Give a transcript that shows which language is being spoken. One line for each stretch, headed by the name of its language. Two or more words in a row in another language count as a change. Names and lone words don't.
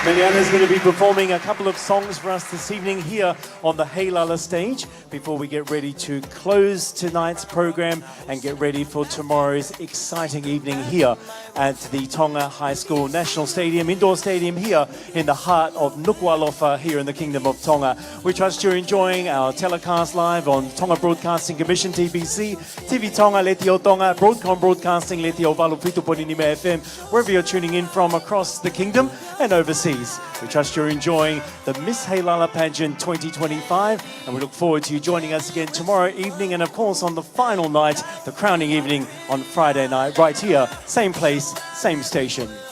English: Liliani is going to be performing a couple of songs for us this evening here on the Heilala stage before we get ready to close tonight's program and get ready for tomorrow's exciting evening here at the Tonga High School National Stadium, indoor stadium here in the heart of Nuku'alofa here in the Kingdom of Tonga. We trust you're enjoying our telecast live on Tonga Broadcasting Commission, TBC, TV Tonga, Letio Tonga, Broadcom Broadcasting, Letio Valu Pituponinime FM, wherever you're tuning in from across the kingdom and overseas. We trust you're enjoying the Miss Heilala Pageant 2025 and we look forward to you joining us again tomorrow evening and of course on the final night, the crowning evening on Friday night, right here, same place, same station.